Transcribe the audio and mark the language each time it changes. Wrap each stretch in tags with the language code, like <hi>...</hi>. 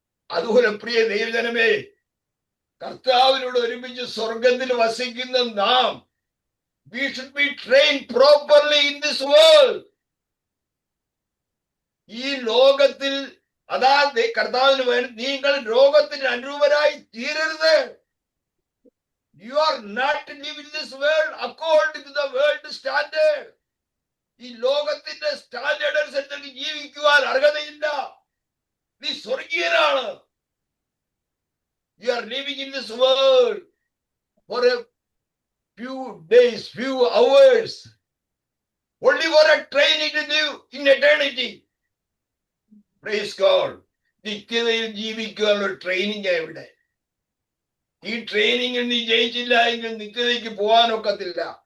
<ml>അതുപോലെ പ്രിയ ദൈവജനമേ, കർത്താവിനോട് ഒരുമിച്ച് സ്വർഗത്തിൽ വസിക്കുന്ന നാം,</ml> <en>we should be trained properly in this world.</en> <ml>ഈ ലോകത്തിൽ അതാ കർത്താവിന് വേണ്ടി നിങ്ങൾ ലോകത്തിന് അനുരൂപരായി തീരരുത്.</ml> <en>You are not to live in this world according to the world standard.</en> <ml>ഈ ലോകത്തിന്റെ സ്റ്റാൻഡേർഡ് അനുസരിച്ച് ജീവിക്കുവാൻ അർഹതയില്ല. നീ സ്വർഗീയനാണ്.</ml> <en>You are living in this world for a few days, few hours, only for a training to live in eternity. Praise God.</en> <ml>നിത്യതയിൽ ജീവിക്കാനുള്ള training ഇവിടെ. ഈ ട്രെയിനിങ്ങിൽ നീ ജയിച്ചില്ല എങ്കിൽ നിത്യതയ്ക്ക് പോകാനൊക്കത്തില്ല.</ml>